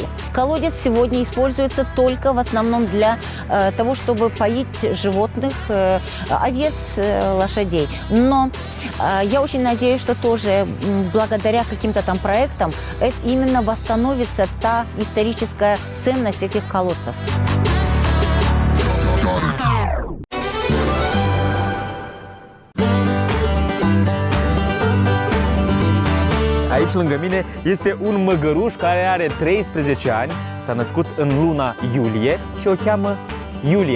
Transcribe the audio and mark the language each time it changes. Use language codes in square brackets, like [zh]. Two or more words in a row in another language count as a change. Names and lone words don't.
[ru] Колодец сегодня используется только в основном для того, чтобы поить животных, овец, лошадей. Но я очень надеюсь, что тоже благодаря каким-то там проектам именно восстановится та историческая ценность этих колодцев. [ro] Aici lângă mine este un măgăruș care are 13 ani, s-a născut în luna iulie și o cheamă Iulia.